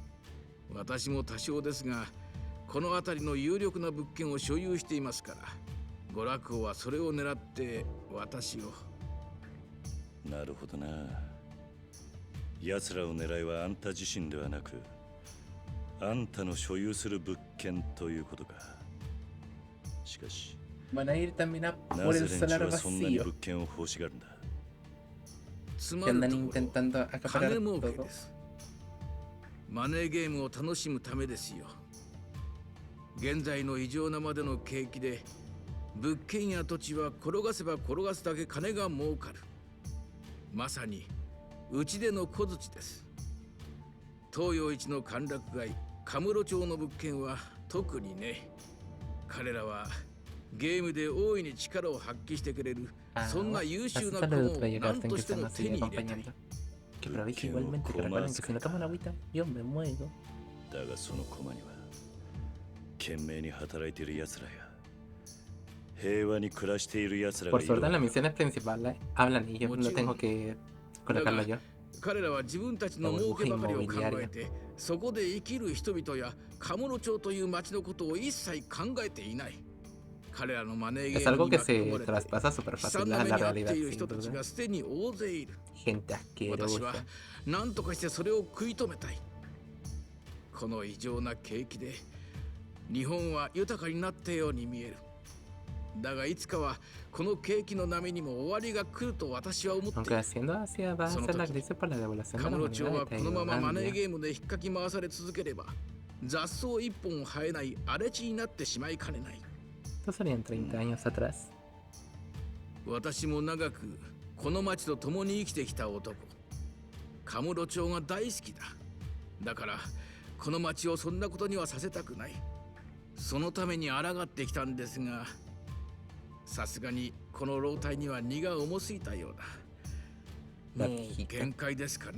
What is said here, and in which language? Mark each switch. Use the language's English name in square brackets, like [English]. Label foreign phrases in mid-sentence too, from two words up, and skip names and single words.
[Japanese] 私も多少ですがこの辺りの有力な物件を所有していますから、娯楽王はそれを狙って私を。なるほどな。奴らを狙いはあんた自身ではなく、あんたの所有する物件ということか。しかし、 [Spanish] Van a ir también a [Japanese] な [Spanish] por [Japanese] ぜ [Spanish] el [Japanese] 連 [Spanish] solar [Japanese] 中はそんなに [Spanish] vacío. [Japanese] 物件を欲しがるんだ。つ [Spanish] Que [Japanese] まる [Spanish] andan [Japanese] ところ [Spanish] intentando [Japanese] 金 [Spanish] acaparar [Japanese] 儲け [Spanish] todo. [Japanese] です。マネーゲームを楽しむためですよ。現在の異常なまでの景気で物件や土地は転がせば転がすだけ金が儲かる。まさにうちでの小槌です。東洋一の歓楽街カムロ町の物件は特にね。彼らはゲームで大いに力を発揮してくれる、そんな優秀な駒を何としても手に入れたい。 [Spanish] Que aproveche igualmente, que recuerden que si no toman agüita, yo me muero. [Japanese] だがその駒には懸命に働いている奴らや平和に暮らしている奴らが [Spanish] Por [Japanese] い [Spanish] suerte [Japanese] る [Spanish] en las misiones principales hablan y yo no tengo que colocarlo yo. [Japanese] 彼らは自分たちの儲けばかりを考えて、そこで生きる人々やカムロ町という町のことを一切考えていない。彼らのマネーゲ [Spanish] Es [Japanese] ーム [Spanish] algo [Japanese] に [Spanish] que [Japanese] 巻き込ま [Spanish] se [Japanese] れて [Spanish] traspasa súper [Japanese] 悲 [Spanish] fácil [Japanese] 惨 [Spanish] a [Japanese] な目 [Spanish] la [Japanese] に遭って [Spanish] realidad, [Japanese] いる [Spanish] sin [Japanese] 人たち [Spanish] duda. [Japanese] がすでに大勢いる。 [Spanish] Gente [Japanese] 私は [Spanish] asquerosa. [Japanese] 何とかしてそれを食い止めたい。この異常な景気で日本は豊かになったように見える。だがいつかはこの景気の波にも終わりが来ると私は思ってい [Spanish] Aunque [Japanese] る。 [Spanish] haciendo hacia va a ser la crisis por la devaluación [Japanese] カ [Spanish] de [Japanese] ム [Spanish] la [Japanese] ロ町 [Spanish] moneda [Japanese] は [Spanish] de [Japanese] このままマネー [Spanish] Tailandia. [Japanese] ゲームで引っかき回され続ければ雑草一本生えない荒れ地になってしまいかねない。 [Spanish] Esto serían 30 años atrás. [Japanese] 私も長くこの町と共に生きてきた男。カムロ町が大好きだ。だからこの町をそんなことにはさせたくない。そのために抗ってきたんですが、さすがにこの老体には荷が重すぎたようだ。もう限界ですかな。